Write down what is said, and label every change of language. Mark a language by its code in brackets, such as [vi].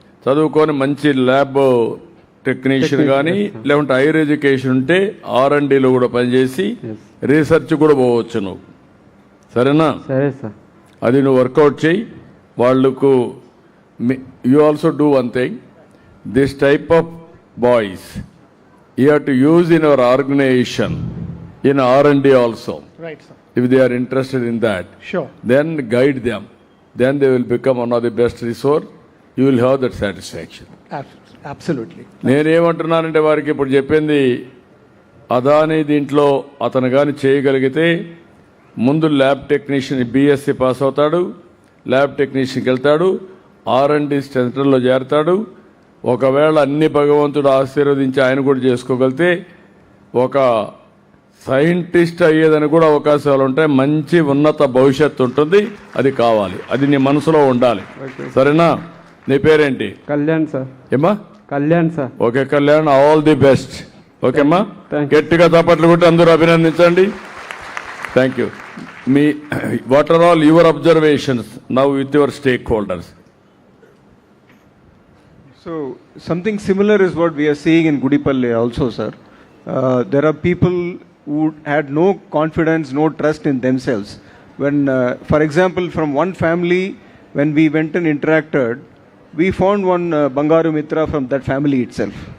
[te] చదువుకొని మంచి lab technician కానీ లేకుంటే హైయర్ ఎడ్యుకేషన్ ఉంటే R&Dలో కూడా పనిచేసి రీసెర్చ్ కూడా పోవచ్చు నువ్వు. సరేనా? సరే సార్. అది నువ్వు వర్కౌట్ చేయి. వాళ్ళకు [en] You also do one thing. This type of boys you have to use in our organization in R&D also. Right, sir. If they are interested in that, sure, then guide them. Then they will become one of the best resource. You will have that satisfaction. Absolutely. [te] నేనేమంటున్నానంటే వారికి ఇప్పుడు చెప్పింది అదాని దీంట్లో అతను కానీ చేయగలిగితే ముందు lab technician BSc pass అవుతాడు, ల్యాబ్ టెక్నీషియన్కి వెళ్తాడు, R&D సెంటర్లో చేరతాడు. ఒకవేళ అన్ని భగవంతుడు ఆశీర్వదించి ఆయన కూడా చేసుకోగలిగితే ఒక సైంటిస్ట్ అయ్యేదని కూడా అవకాశాలు ఉంటాయి. మంచి ఉన్నత భవిష్యత్తు ఉంటుంది. అది కావాలి, అది నీ మనసులో ఉండాలి. సరేనా? నీ పేరేంటి? కళ్యాణ్ సార్. ఏమ్మా? Kalyan sir. [en] Okay Kalyan, all the best. [te] ఓకేమ్మా, గట్టిగా చప్పట్లు కొట్టి అందరూ అభినందించండి. Thank you. [en] మీ what are all your observations now with your stakeholders? So something similar is what we are seeing in Gudipalle also, sir. There are people who had no confidence, no trust in themselves. When, for example, from one family, when we went and interacted, we found one Bangaru Mitra from that family itself.